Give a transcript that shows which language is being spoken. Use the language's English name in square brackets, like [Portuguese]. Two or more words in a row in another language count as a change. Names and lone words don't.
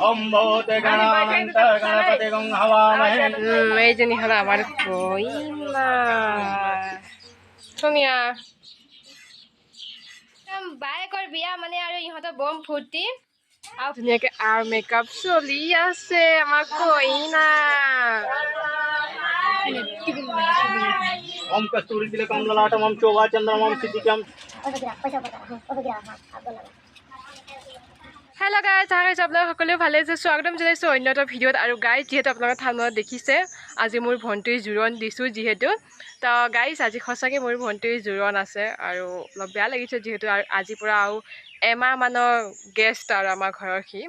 [Assamese] এইজনী হ'ল আমাৰ কইনা সোনিয়া। বায়েকৰ বিয়া মানে আৰু ইহঁতৰ বম ফূৰ্তি আৰু ধুনীয়াকে আৰু মেকআপ চলি আছে আমাৰ কইনা। [Sanskrit] ओम कस्तूरी तिलकम ललाटम ओम शोभा चंद्रम ओम सिद्धिकम। [English] Hello guys, [Assamese] আপোনালোক সকলোৱে ভালে আছে। স্বাগতম জনাইছোঁ অন্য এটা ভিডিঅ'ত। আৰু গাইজ যিহেতু আপোনালোকে থাম্বনেইলত দেখিছে আজি মোৰ ভণ্টিৰ জোৰোণ দিছোঁ যিহেতু, তো গাইজ আজি সঁচাকৈ মোৰ ভণ্টিৰ জোৰোণ আছে আৰু অলপ বেয়া লাগিছে যিহেতু আজিৰ পৰা আৰু এমাহমানৰ গেষ্ট আৰু আমাৰ ঘৰৰ সি।